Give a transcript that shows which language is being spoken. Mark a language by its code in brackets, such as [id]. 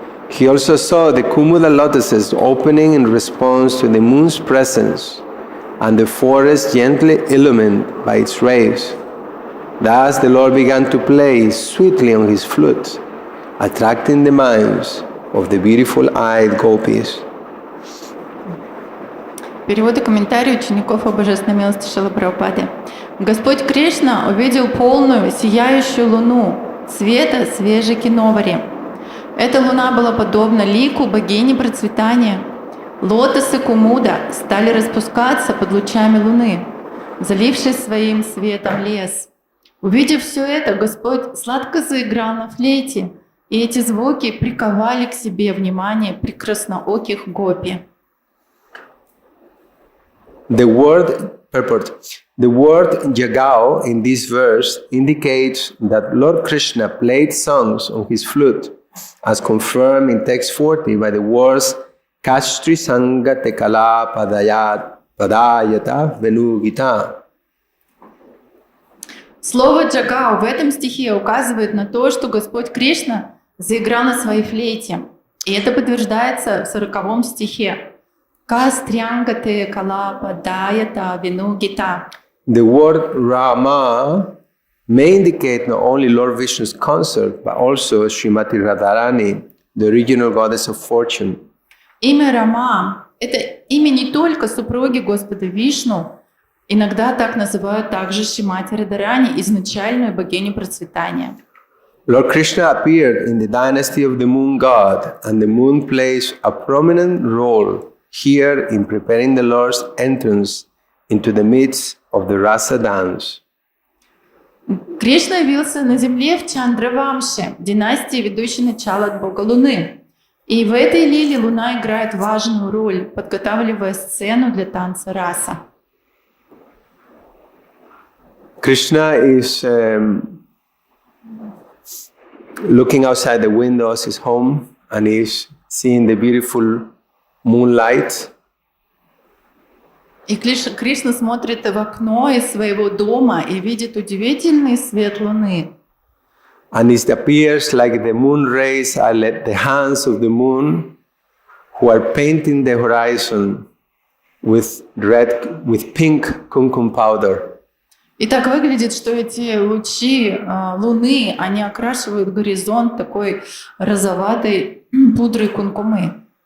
[en] He also saw the Kumuda lotuses opening in response to the moon's presence, and the forest gently illumined by its rays. Thus the Lord began to play sweetly on his flute, attracting the minds of the beautiful-eyed gopis. [ru] Перевод и комментарий учеников о божественной милости Шрилы Прабхупады. Господь Кришна увидел полную, сияющую луну цвета свежей киновари. Эта луна была подобна лику богини процветания. Лотосы Кумуда стали распускаться под лучами луны, залившись своим светом лес. Увидев все это, Господь сладко заиграл на флейте, и эти звуки приковали к себе внимание прекраснооких гопи. [en] The word Jagao in this verse indicates that Lord Krishna played songs on his flute, as confirmed in text 40 by the words Kastri Sanga Tekala Padayata Venugita. [ru] Слово «джагао» в этом стихе указывает на то, что Господь Кришна заиграл на своей флейте. И это подтверждается в 40-м стихе. «Кастрянгате калапа даята винугита». [en] The word Rama may indicate not only Lord Vishnu's consort, but also Srimati Radharani, the original goddess of fortune. [ru] Имя Рама – это имя не только супруги Господа Вишну, иногда так называют также Шримати Радхарани, изначальную богиню процветания. [en] Lord Krishna appeared in the dynasty of the moon god, and the moon plays a prominent role here in preparing the Lord's entrance into the midst of the rasa dance. [ru] Кришна явился на земле в Чандравамше, династии, ведущей начало от бога Луны. И в этой лиле Луна играет важную роль, подготавливая сцену для танца раса. [en] Krishna is looking outside the windows of his home and is seeing the beautiful moonlight. [ru] И Кришна смотрит в окно из своего дома и видит удивительный свет Луны. [en] And it appears like the moon rays are like the hands of the moon who are painting the horizon with pink kumkum powder. [ru] И так выглядит, что эти лучи Луны, они окрашивают горизонт такой розоватой пудрой кункумы.